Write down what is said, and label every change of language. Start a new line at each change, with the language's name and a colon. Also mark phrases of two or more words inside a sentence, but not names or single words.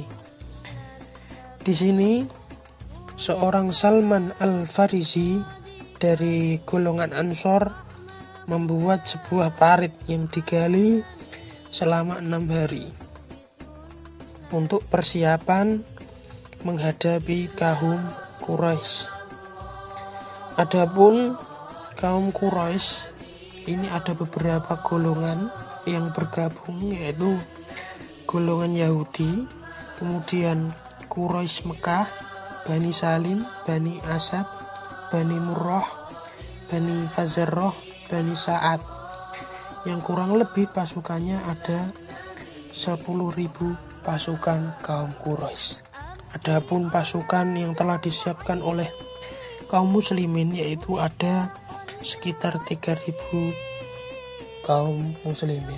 Indonesian: Di sini seorang Salman Al-Farisi dari golongan Ansor membuat sebuah parit yang digali selama 6 hari untuk persiapan menghadapi kaum Quraisy. Adapun kaum Quraisy ini ada beberapa golongan yang bergabung, yaitu golongan Yahudi, kemudian Quraisy Mekah, Bani Salim, Bani Asad, Bani Murrah, Bani Fazarrah, Bani Sa'ad, yang kurang lebih pasukannya ada 10.000 pasukan kaum Quraisy. Adapun pasukan yang telah disiapkan oleh kaum muslimin yaitu ada sekitar 3.000 kaum muslimin.